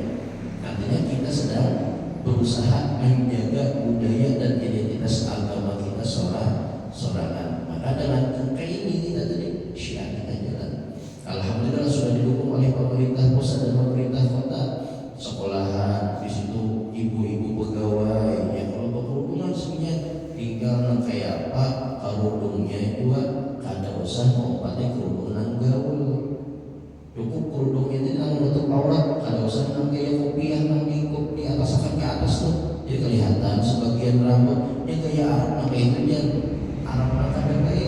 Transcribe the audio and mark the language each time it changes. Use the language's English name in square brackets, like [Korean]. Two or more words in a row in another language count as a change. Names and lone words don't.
[Banjar] Artinya kita sedang berusaha menjaga budaya dan identitas agama kita sorangan. Maka dengan kayak ini kita tadi syiar kita jalan. Alhamdulillah sudah didukung oleh pemerintah pusat dan pemerintah kota. Sekolahan di situ ibu-ibu pegawai yang kalau berkerudungan sebenarnya tinggal kayak apa kerudungnya juga kada usah mau pakai kerudungan gaul. Cukup kerudungnya itu yang menutup aurat, kada usah nang kayak kopiah nang di atas akan ke atas tuh. Jadi kelihatan sebagian rambut dia kayak Arab nang kayak itu dia Arab nang kada baik.